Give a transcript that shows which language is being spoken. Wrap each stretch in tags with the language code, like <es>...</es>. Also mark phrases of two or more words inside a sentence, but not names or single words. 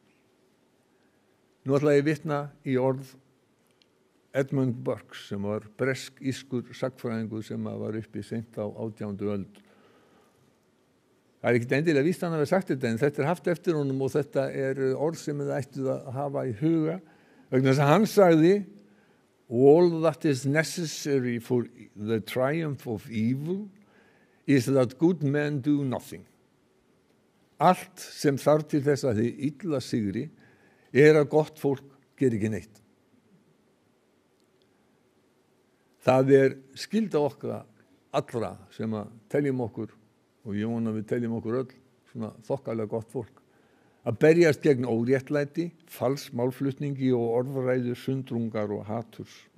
<is>Nú ætla ég að vitna í orð Edmund Burke sem var bresk-írskur sagnfræðingur sem var uppi seint á 18. öld. Það ekkert endilega víst hann að hafa sagt þetta en þetta haft eftir honum og þetta orð sem þið ættuð að hafa í huga vegna þess að hann sagði</is> <en>all that is necessary for the triumph of evil is that good men do nothing.</en> <is>Allt sem þarf til þess að þið illa sigri að gott fólk ger ekki neitt. Það skylda okkar allra sem að teljum okkur og ég vona við teljum okkur öll svona þokkalega gott fólk að berjast gegn óréttlæti, falsmálflutningi og orðræðu, sundrungar og haturs.</is>